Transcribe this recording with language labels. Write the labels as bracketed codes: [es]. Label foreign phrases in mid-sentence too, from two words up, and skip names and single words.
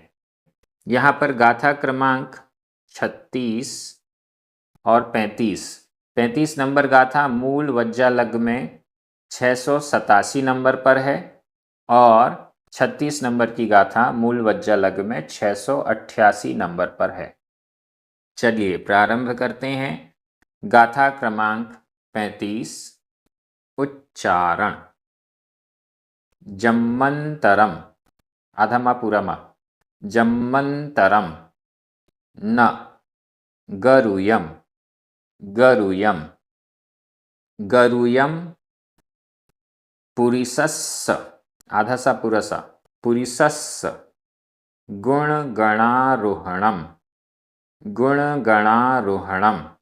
[hi] यहाँ पर गाथा क्रमांक 36 और 35 नंबर गाथा मूल वज्जालग्ग में 687 नंबर पर है और 36 नंबर की गाथा मूल वज्जालग्ग में 688 नंबर पर है। चलिए प्रारंभ करते हैं। गाथा क्रमांक 35। उच्चारण। जम्मंतरम, आधा पूरा मा। [pra] जम्मंतरम न गरुयम, गरुयम, गरुयम पुरिसस्स, [hi] आधा सा पूरा सा, [pra] पुरिसस्स गुणगणारोहणम, गुणगणारोहणम।